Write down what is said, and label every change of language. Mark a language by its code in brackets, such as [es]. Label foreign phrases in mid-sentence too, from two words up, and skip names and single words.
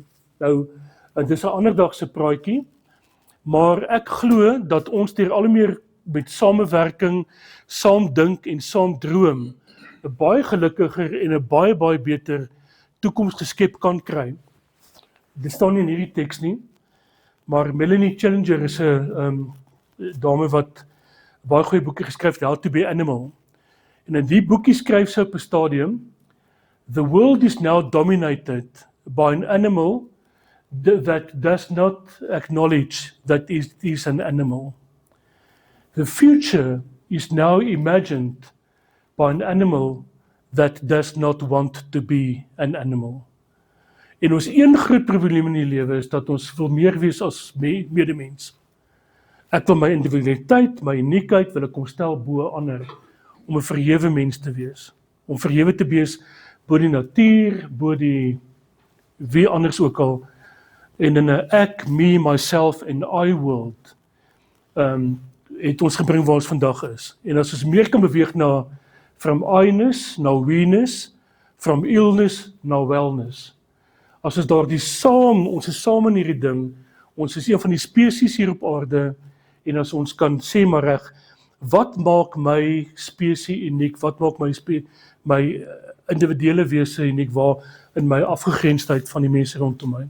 [af] Nou, dit is 'n ander dag se praatjie, maar ek glo dat ons deur al meer met samewerking, saam dink en saam droom, 'n baie gelukkiger en 'n baie beter toekoms geskep kan kry. Dit staan nie in hierdie teks nie, maar Melanie Challenger is 'n dame wat baie goeie boekie geskryf het, How to be Animal. En in die boekie skryf sy op 'n stadium, [en] the world is now dominated by an animal that does not acknowledge that it is an animal. The future is now imagined by an animal that does not want to be an animal. [af] En ons een groot probleem in die lewe is dat ons wil meer wees as medemens. Ek wil my individualiteit, my uniekheid wil ek kom stel bo ander, om 'n verhewe mens te wees. Om verhewe te wees bo die natuur, bo die wie anders ook al, en in 'n ek, [en] me, myself and I world, [af] het ons gebring waar ons vandag is. En as ons meer kan beweeg na [en] from I-ness [af] na we-ness, [en] from illness [af] na wellness. As ons daardie ons is saam in hierdie ding, ons is een van die spesies hier op aarde, en as ons kan sê maar reg, wat maak my spesie uniek, wat maak my individuele wese uniek, waar in my afgegrensdheid van die mense rondom my.